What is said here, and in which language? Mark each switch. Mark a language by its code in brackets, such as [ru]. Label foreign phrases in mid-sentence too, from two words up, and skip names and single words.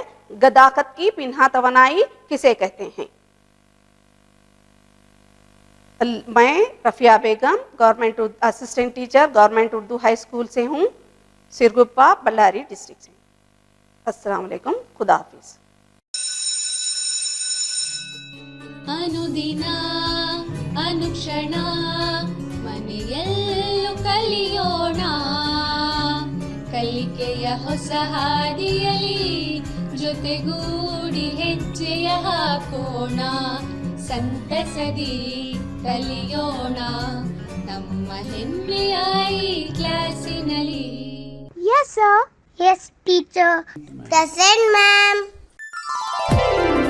[ur] گداقت کی پنہا توانائی کسے کہتے ہیں؟ میں رفیہ بیگم، [en] Government Assistant Teacher, [ur] گورنمنٹ اردو ہائی اسکول سے ہوں، سرگپا، بಳ್ಳاری ڈسٹرکٹ سے۔ السلام علیکم، خدا حافظ۔ [kn] ಅನುದಿನ ಅನುಕ್ಷಣ ಮನೆಯಲ್ಲೂ ಕಲಿಯೋಣ, ಕಲಿಕೆಯ ಹೊಸ ಹಾದಿಯಲಿ ಜೊತೆಗೂಡಿ ಹೆಜ್ಜೆಯ ಹಾಕೋಣ, ಸಂತಸದಿ ಕಲಿಯೋಣ ನಮ್ಮ ಹೆಮ್ಮೆಯ ಈ ಕ್ಲಾಸಿನಲ್ಲಿ। [en] Yes, sir. Yes, teacher. Present, ma'am.